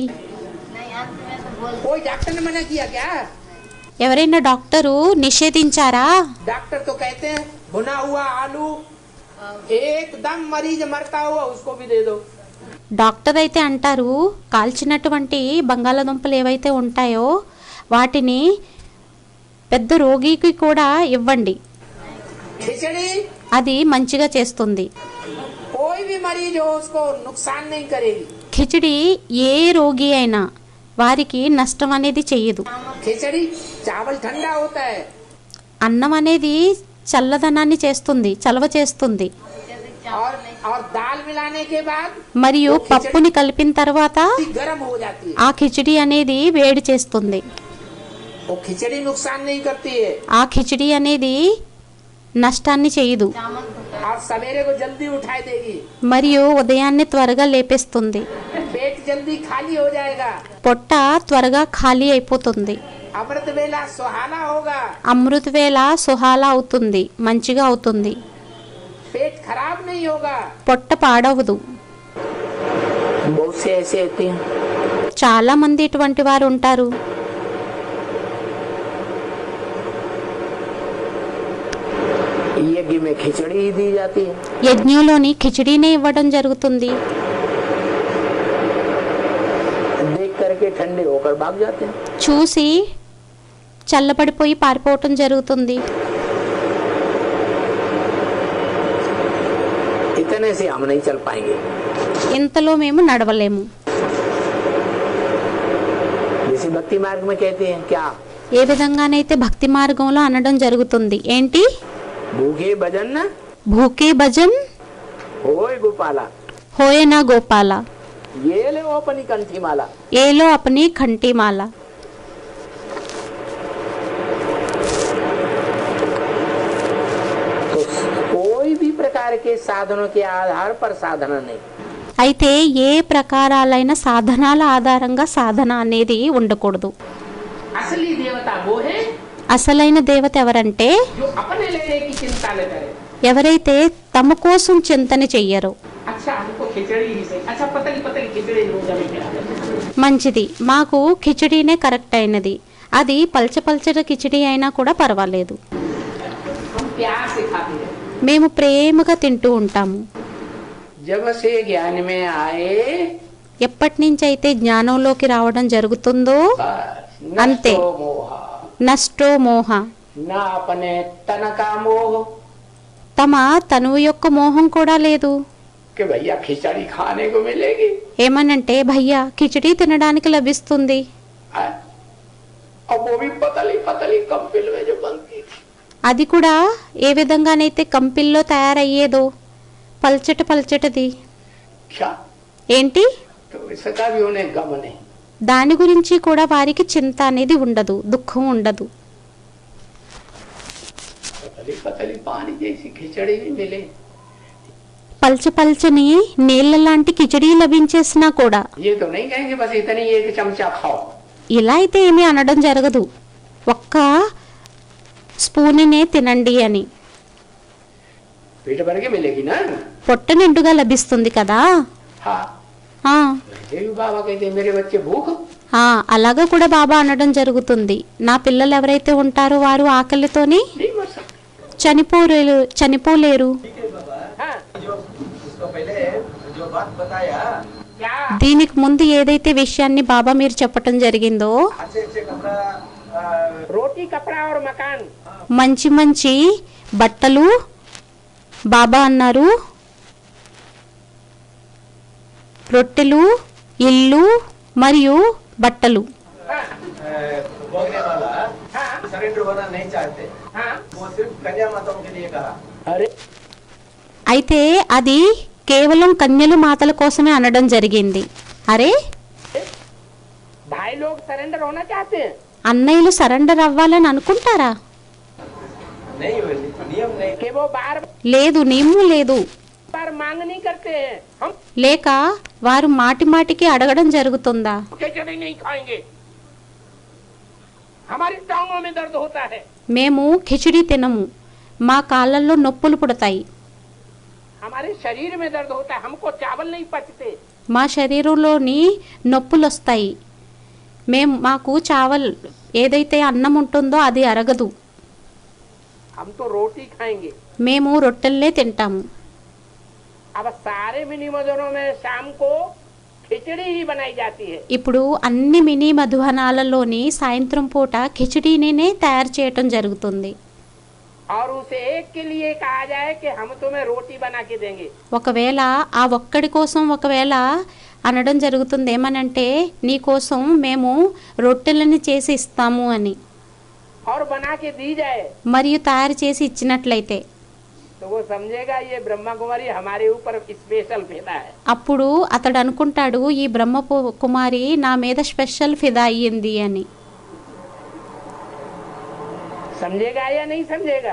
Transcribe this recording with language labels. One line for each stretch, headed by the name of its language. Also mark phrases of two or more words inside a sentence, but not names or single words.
Hindi: नहीं अंत में तो बोल कोई डॉक्टर ने मना किया क्या?
Telugu: ఎవరైనా డాక్టరు నిషేధించారా?
Hindi: डॉक्टर तो कहते हैं भुना हुआ आलू एकदम मरीज मरता हुआ उसको भी दे दो।
Telugu: డాక్టర్ అయితే అంటారు కాల్చినటువంటి బంగాళాదుంపలు ఏవైతే ఉంటాయో వాటిని పెద్ద రోగికి కూడా ఇవ్వండి,
Hindi: खिचड़ी
Telugu: అది మంచిగా చేస్తుంది.
Hindi: कोई भी मरीज हो उसको नुकसान नहीं करेगी।
Telugu: కిచిడి ఏ రోగి అయినా వారికి నష్టం అనేది చెయ్యదు.
Hindi: खिचड़ी चावल ठंडा होता है
Telugu: అన్నం అనేది చల్లదనాన్ని చేస్తుంది, చలవ చేస్తుంది.
Hindi: और दाल मिलाने के बाद
Telugu: మరియు పప్పుని కలిపిన తర్వాత
Hindi: गर्म हो जाती है।
Telugu: ఆ కిచిడి అనేది వేడి చేస్తుంది.
Hindi: वो खिचड़ी नुकसान नहीं करती है।
Telugu: ఆ కిచిడి అనేది నష్టాన్ని చేయదు,
Hindi: चावल तो और सवेरे को जल्दी उठाई देगी,
Telugu: మరియు ఉదయాన్నే త్వరగా లేపేస్తుంది.
Hindi: पेट जल्दी खाली हो जाएगा,
Telugu: పొట్ట త్వరగా ఖాళీ అయిపోతుంది.
Hindi: अमृत वेला सुहाना होगा,
Telugu: అమృత వేళ సుహాలా అవుతుంది, మంచిగా అవుతుంది.
Hindi: पेट खराब नहीं होगा।
Telugu: పొట్ట పాడవదు.
Hindi: बहुत से ऐसे होते हैं,
Telugu: చాలా మంది ఇటువంటి వారు ఉంటారు.
Hindi: यज्ञ में खिचड़ी ही दी जाती है,
Telugu: యజ్ఞంలోని కిచిడీనే ఇవ్వడం జరుగుతుంది.
Hindi: देख करके ठंडे होकर भाग जाते हैं।
Telugu: చూసి చల్లబడిపోయి పారిపోవటం జరుగుతుంది.
Hindi: इतने से हम नहीं चल पाएंगे।
Telugu: ఇంతలో మేము నడవలేము.
Hindi: जैसे भक्ति मार्ग में कहते हैं क्या,
Telugu: ఏ విధంగానైతే భక్తి మార్గంలో అనడం జరుగుతుంది, ఏంటి?
Hindi: भूखे भजन न भूखे भजन होय गोपाला, होयना गोपाल, ये ले अपनी कंठी माला। ये लो अपनी कंठीमाला. तो कोई भी प्रकार के साधनों के आधार पर साधना नहीं,
Telugu: అయితే ఏ ప్రకారాలైన సాధనాల ఆధారంగా సాధన అనేది ఉండకూడదు.
Hindi: असली देवता वो है
Telugu: అసలైన దేవత ఎవరంటే
Hindi: जो अपने लेने की चिंता न करे।
Telugu: ఎవరైతే తమ కోసం చింతన చెయ్యరో.
Hindi: अच्छा हमको खिचड़ी ही सही, अच्छा पतली पतली खिचड़ी रोजा में खिलाते हैं।
Telugu: మంచిది, మాకు కిచిడీనే కరెక్ట్ అయినది, అది పల్చపల్చటి కిచిడీ అయినా కూడా పర్వాలేదు,
Hindi: हम प्यार से खाते हैं।
Telugu: మేము ప్రేమగా తింటూ ఉంటాము.
Hindi: जब से ज्ञान में आए
Telugu: ఎప్పటి నుంచి అయితే జ్ఞానంలోకి రావడం జరుగుతుందో
Hindi: बस अंते।
Sanskrit: नष्टो मोह, नष्टो मोह,
Hindi: न अपने तन का मोह
Telugu: తమ తనువు యొక్క మోహం కూడా లేదు.
Hindi: कि भैया खिचड़ी खाने को मिलेगी,
Telugu: ఏమనంటే భయ్యా కిచిడీ తినడానికి లభిస్తుంది,
Hindi: और वो भी पतली पतली कंपिल में जो बनती थी।
Telugu: అది కూడా ఏ విధంగానైతే కంపిల్లో తయారయ్యేదో పల్చటి పల్చటిది.
Hindi: क्या
Telugu: ఏంటి?
Hindi: तो इसका भी उन्हें गम नहीं।
Telugu: దాని గురించి కూడా వారికి చింత అనేది ఉండదు, దుఃఖం ఉండదు.
Hindi: पतली पतली पानी जैसी खिचड़ी भी मिले,
Telugu: పల్చని నీళ్ళ లాంటి కిచిడీ లభించేసినా కూడా
Hindi: ये तो नहीं कहेंगे बस इतनी एक चमचा खाओ।
Telugu: ఇలా అయితే ఏమీ అనడం జరగదు, ఒక్క స్పూన్నే తినండి అని.
Hindi: पेट भर के मिलेगी ना।
Telugu: పొట్ట నిండుగా లభిస్తుంది కదా.
Hindi: हाँ
Telugu: ఆ,
Hindi: वैसे भी बाबा कहते हैं मेरे बच्चे भूख,
Telugu: ఆ, అలాగా కూడా బాబా అనడం జరుగుతుంది. నా పిల్లలు ఎవరైతే ఉంటారో వారు ఆకలితోని
Hindi: नहीं मर सकते।
Telugu: చనిపోలేరు.
Hindi: हाँ उसको पहले जो बात बताया, क्या
Telugu: దీనికి ముందు ఏదైతే విషయాన్ని బాబా మీరు చెప్పటం జరిగిందో,
Hindi: अच्छे अच्छे कपड़ा, रोटी कपड़ा और मकान,
Telugu: మంచి మంచి బట్టలు బాబా అన్నారు, రొట్టెలు, ఇల్లు మరియు బట్టలు.
Hindi: हाँ भोगने वाला हाँ सरेंडर होना नहीं चाहते, हाँ। वो सिर्फ कन्या माताओं के लिए कहा। अरे
Telugu: అయితే అది కేవలం కన్యలు మాతల కోసమే అనడం జరిగింది. అరే,
Hindi: भाई लोग सरेंडर होना चाहते हैं,
Telugu: అన్నయ్యలు సరెండర్ అవ్వాలని అనుకుంటారా?
Hindi: नहीं वो नियम नहीं। कि वो बार
Telugu: లేదు, నియమం లేదు.
Hindi: बार मांग नहीं करते हैं, हम
Telugu: లేక వారు మాటి మాటికి అడగడం జరుగుతుందా?
Hindi: खिचड़ी नहीं खाएंगे, हमारी टांगों में दर्द होता है,
Telugu: మేము కిచిడీ తినము, మా కాళ్ళల్లో నొప్పులు పుడతాయి,
Hindi: हमारे शरीर में दर्द होता है, हमको चावल नहीं पचते,
Telugu: మా శరీరంలోని నొప్పులు వస్తాయి, మాకు చావల్ ఏదైతే అన్నం ఉంటుందో అది అరగదు,
Hindi: हम तो रोटी खाएंगे।
Telugu: మేము రొట్టెల్నే తింటాము.
Hindi: अब सारे मिनी मजरों में शाम को खिचड़ी ही बनाई जाती है।
Telugu: ఇప్పుడు అన్ని మినీ మధువనాలలోని సాయంత్రం పూట కిచిడీనే తయారు చేయటం జరుగుతుంది.
Hindi: और उसे एक के लिए कहा जाए कि हम तुम्हें रोटी बना के देंगे,
Telugu: ఒకవేళ ఆ ఒక్కడి కోసం ఒకవేళ అనడం జరుగుతుంది ఏమనంటే నీ కోసం మేము రొట్టెలను చేసి ఇస్తాము అని,
Hindi: और बना के दी जाए
Telugu: మరియు తయారు చేసి ఇచ్చినట్లయితే
Hindi: तो वो समझेगा ये ब्रह्मा कुमारी हमारे ऊपर स्पेशल फिदा है।
Telugu: అప్పుడు అతడు అనుకుంటాడు ఈ బ్రహ్మ కుమారి నా మీద స్పెషల్ ఫిదా అయ్యింది అని.
Hindi: समझेगा या नहीं समझेगा?